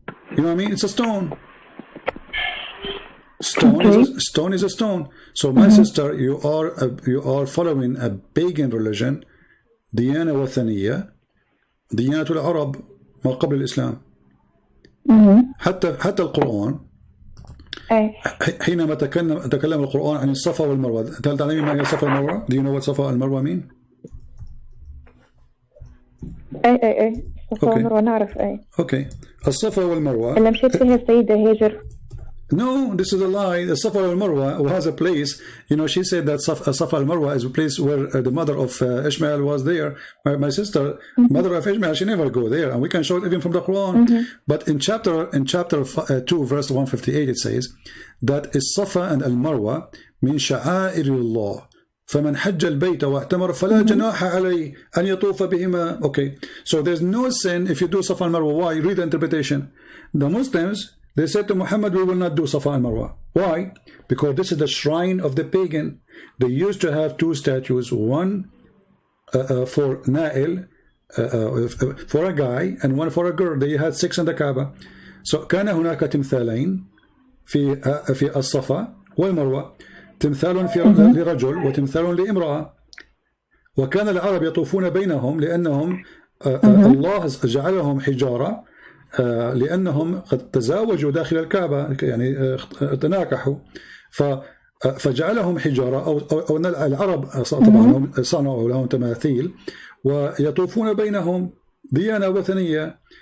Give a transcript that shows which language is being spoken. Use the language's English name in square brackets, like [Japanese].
[English] You know what I mean? It's a stone. Stone is a stone. So my sister, you are following a pagan religion, [Arabic] ديانة وثنية, ديانة العرب ما قبل الإسلام. حتى القرآن حينما تكلم القرآن عن الصفا والمروة. هل تعلمين ما هي الصفا والمروة? [English] Do you know what صفا والمروة mean? [Arabic] اي الصفا والمروة نعرف. اوكي الصفا والمروة اللي مشيت فيها السيدة هاجر. [English] No, this is a lie. The Safa al-Marwa has a place. You know, she said that Safa al-Marwa is a place where the mother of Ishmael was there. My sister, mother of Ishmael, she never go there, and we can show it even from the Quran. But in chapter 2, verse 158, it says that Safa and al-Marwa [Arabic] min sha'air Allah. [English] فمن حج البيت واعتمر فلا جناح عليه أن يطوف بهما. Okay, so there's no sin if you do Safa al-Marwa. Why? Read the interpretation. The Muslims, they said to Muhammad, we will not do Safa al-Marwa. Why? Because this is the shrine of the pagan. They used to have two statues, one for Na'il, for a guy, and one for a girl. They had 6 in the Kaaba. [Arabic] So كان هناك تمثالين في الصفا والمروة، تمثال لرجل وتمثال لامرأة. وكان العرب يطوفون بينهم لأنهم الله جعلهم حجارة، لأنهم قد تزاوجوا داخل الكعبة، يعني تناكحوا، فجعلهم حجارة أو العرب طبعا صنعوا لهم تماثيل ويطوفون بينهم ديانة وثنية.